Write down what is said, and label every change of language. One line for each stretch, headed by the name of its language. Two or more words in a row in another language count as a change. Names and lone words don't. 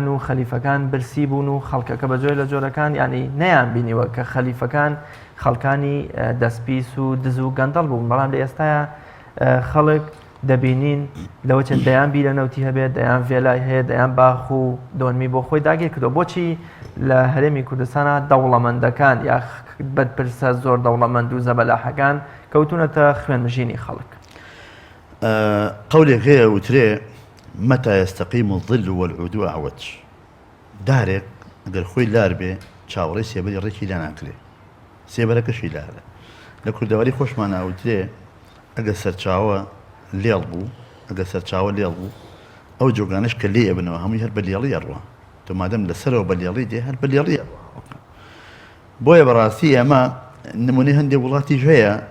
Central Kurdish: و خەلیفەکان برسی بوون و خەڵکەکە بەجۆی لە جۆرەکان ینی نەیان بینیوە کە خەلیفەکان خەڵکانی دەستپیس و دز و گەندەڵ بوون بەڵام لە ئێستاە خەڵک دەبینین لەوە چەند دەیان بیرە نەوتی هەبێت دەیان vێلای هەیە دەیان باخ و دۆنمی بۆ خۆی داگیر کردو بۆچی لە هەرێمی کوردستانە دەوڵەمەندەکان یا بەرپرسە زۆر دەوڵەمەند و زەبەلاحەکان کەوتونەتە خوێنمژینی خەڵک قولێک هەیە وترێ
Arabic: متى يستقيم الظل والعود أعوج
Central Kurdish: دارێک ئەگەر خۆی لار بێ چاوەڕێی سێبەری ڕێکی لا ناکرێ سێبەرەکەشی لارە لە کوردەواری خۆشمان ناوترێ ئەگە سەرچاوە لێڵ بوو ئەگە سەرچاوە لێڵ بوو ئەو جۆگانش کە لێ ئەبنەوە هەمووی هەر بە لێڵی ئەڕوە تۆ مادەم لەسەرەوە بە لێڵی دێ هەر بە لێڵی ئەڕوە بۆیە بەڕاستی ئەمە نمونەی هەندێک وڵاتیش هەیە